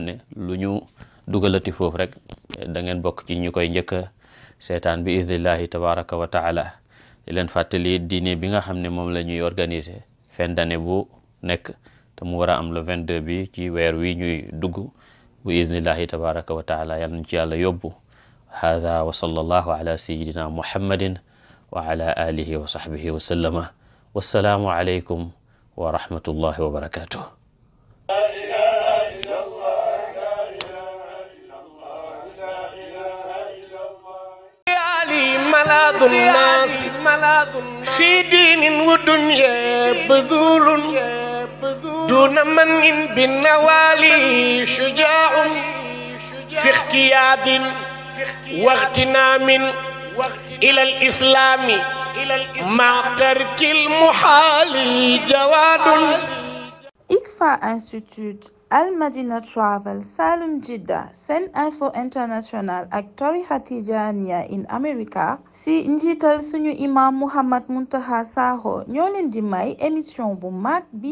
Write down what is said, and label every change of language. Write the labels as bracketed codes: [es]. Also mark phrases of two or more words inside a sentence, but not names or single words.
[wo] ne lu ñu dugalati foofu rek da ngeen bokk ci ñu koy njëkk a seetaan bi [ar] بإذن الله تبارك وتعالى [wo] di leen fàttali diine bi nga xam ne moom la ñuy organiser [fr] fin d'année [wo] bu nekk te mu war a am le 22 bi ci weer wi ñuy dugg bi [ar] بإذن الله تبارك وتعالى [wo] yal nañ ci yàlla yóbbu [ar] هذا وصلى الله على سيدنا محمد وعلى آله وصحبه وسلم والسلام عليكم ورحمة الله وبركاته. ملاذ الناس في دين ودنيا بذول دون من بالنوالي شجاع في اختياد واغتنام إلى الإسلام مع ترك المحال جواد. [wo] ICFA Institute Al Madina Travel Salum Jidda Sen Info International ak tarixa Tijaaniya in America si njiital suñu imam Mouhammad Muntaqa Sakho ñoo leen di may émission bu mag bi